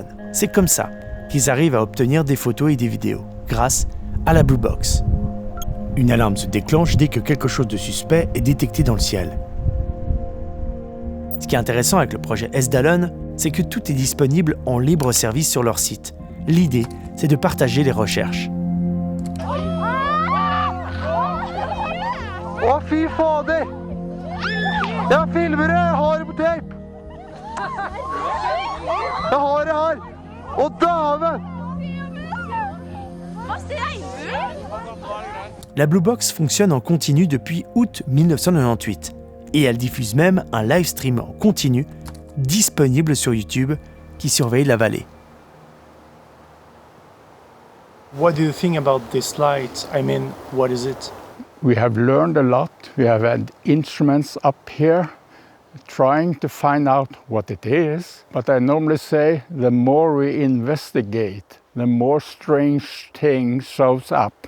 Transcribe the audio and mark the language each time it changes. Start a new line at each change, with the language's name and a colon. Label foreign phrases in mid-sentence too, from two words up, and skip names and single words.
French: C'est comme ça qu'ils arrivent à obtenir des photos et des vidéos, grâce à la Blue Box. Une alarme se déclenche dès que quelque chose de suspect est détecté dans le ciel. Ce qui est intéressant avec le projet Esdalen, c'est que tout est disponible en libre service sur leur site. L'idée, c'est de partager les recherches.
Norwegian: Å, fy fader! Jeg filmer det! Jeg har det på tape! Jeg har det her! Å, dæven!
French: La Blue Box fonctionne en continu depuis août 1998 et elle diffuse même un
English: live stream
French: en continu disponible sur YouTube qui surveille la vallée.
English: What do you think about this light? I mean, what is it? We have learned a lot. We have had instruments up here trying to find out what it is. But I normally say the more we investigate, the more strange things shows up.